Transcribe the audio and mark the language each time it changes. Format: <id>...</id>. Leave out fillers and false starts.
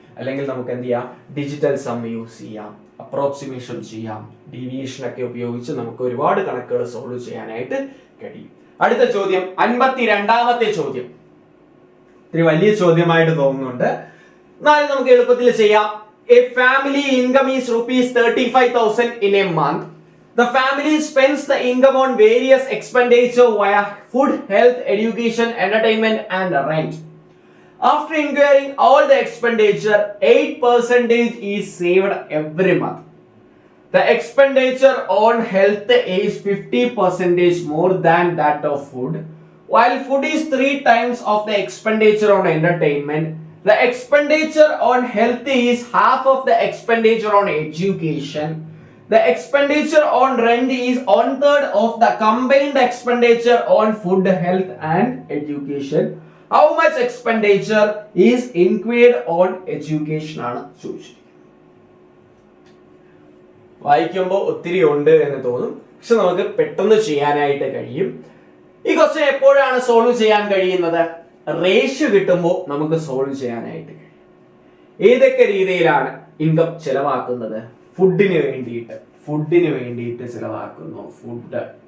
<ml>അല്ലെങ്കിൽ നമുക്ക് എന്ത് ചെയ്യാം, ഡിജിറ്റൽ സം യൂസ് ചെയ്യാം, അപ്രോക്സിമേഷൻ ചെയ്യാം, ഡീവിയേഷൻ ഒക്കെ ഉപയോഗിച്ച് നമുക്ക് ഒരുപാട് കണക്കുകൾ സോൾവ് ചെയ്യാനായിട്ട് കഴിയും. അടുത്ത ചോദ്യം, 52ാമത്തെ ചോദ്യം. ഇത്തിരി വലിയ ചോദ്യമായിട്ട് തോന്നുന്നുണ്ട്, എന്നാലും നമുക്ക് എളുപ്പത്തിൽ ചെയ്യാം.</ml> <en>A family income is rupees 35,000 in a month. The family spends the income on various expenditure via food, health, education, entertainment and rent. After incurring all the expenditure, 8% is saved every month. The expenditure on health is 50% more than that of food, while food is 3 times of the expenditure on entertainment. The expenditure on health is half of the expenditure on education. The expenditure on rent is 1/3 of the combined expenditure on food, health and education. How much expenditure is incurred on education</en> <ml>ആണ് ചോദിച്ചത്. വായിക്കുമ്പോൾ ഒത്തിരി ഉണ്ട് എന്ന് തോന്നും, പക്ഷെ നമുക്ക് പെട്ടെന്ന് ചെയ്യാനായിട്ട് കഴിയും. ഈ ക്വസ്റ്റ്യൻ എപ്പോഴാണ് സോൾവ് ചെയ്യാൻ കഴിയുന്നത്? റേഷ്യോ കിട്ടുമ്പോൾ നമുക്ക് സോൾവ് ചെയ്യാനായിട്ട് കഴിയും. ഏതൊക്കെ രീതിയിലാണ് ഇൻകം ചെലവാക്കുന്നത്? ഫുഡിന് വേണ്ടിയിട്ട് ചെലവാക്കുന്നു, ഫുഡ്.</ml>